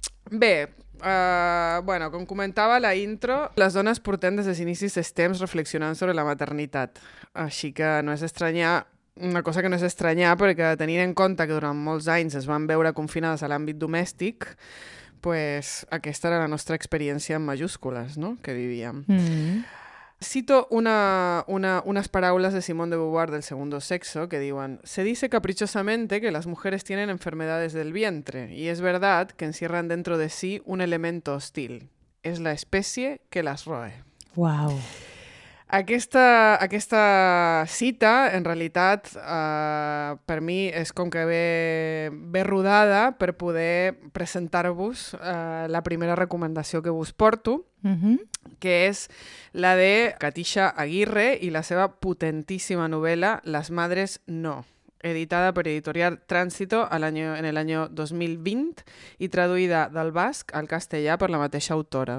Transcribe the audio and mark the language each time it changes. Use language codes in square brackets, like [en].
[ca] Bé, bueno, com comentava la intro, les dones portem des dels inicis dels temps reflexionant sobre la maternitat. Així que no és estranyar, una cosa que no és estranyar, perquè tenint en compte que durant molts anys es van veure confinades a l'àmbit domèstic, pues aquesta era la nostra experiència en majúscules, no?, que vivíem. Cito unas paraules de Simone de Beauvoir del Segundo Sexo que diuen: [es] se dice caprichosamente que las mujeres tienen enfermedades del vientre y es verdad que encierran dentro de sí un elemento hostil. Es la especie que las roe. Wow. [ca] Aquesta cita, en realitat, per mi és com que ve rodada per poder presentar-vos la primera recomanació que vos porto, que és la de Katisha Aguirre i la seva potentíssima novel·la Las Madres No, editada per Editorial Tránsito [es] en el año [ca] 2020 i traduïda del basc al castellà per la mateixa autora.